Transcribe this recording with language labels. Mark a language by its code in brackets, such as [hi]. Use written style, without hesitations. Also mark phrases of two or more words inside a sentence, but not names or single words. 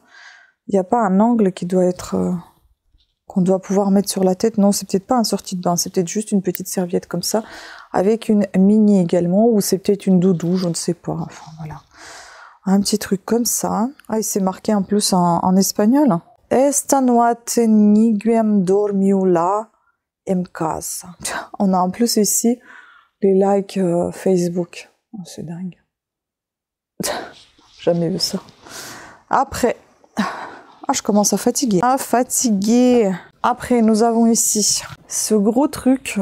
[fr] Il n'y a pas un angle qui doit être... qu'on doit pouvoir mettre sur la tête. Non, c'est peut-être pas un sortie de bain, c'est peut-être juste une petite serviette comme ça, avec une mini également, ou c'est peut-être une doudou, je ne sais pas. Enfin, voilà. Un petit truc comme ça. Ah, il s'est marqué en plus en espagnol. [pt] Esta noite niguem dormiu lá em casa. [fr] On a en plus ici les likes Facebook. Oh, c'est dingue. Jamais vu ça. Après... Ah, je commence à fatiguer. Ah, fatigué. Après, nous avons ici ce gros truc.